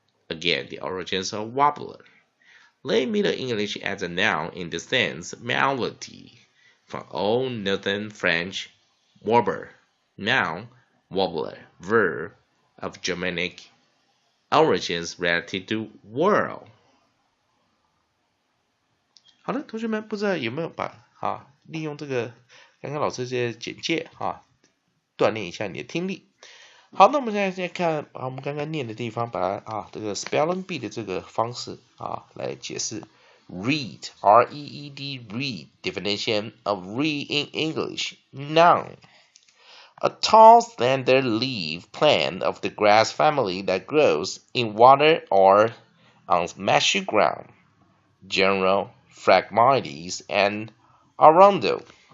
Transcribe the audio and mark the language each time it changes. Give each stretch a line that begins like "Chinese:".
English: Again, the origins of warbler. Late Middle English as a noun in the sense melody. From Old Northern French, warbler, noun, warbler, verb, of Germanic origins relative to whirl.
Chinese: 好的，同学们，不知道有没有利用这个刚刚老师这些简介锻炼一下你的听力。好，那我们现在看我们刚刚念的地方，把它这个 spelling bee 的这个方式来解释。
English: Read, R-E-E-D, read. Definition of read in English. Noun. A tall, slender leaf plant of the grass family that grows in water or on marshy ground. General Phragmites and Arundo.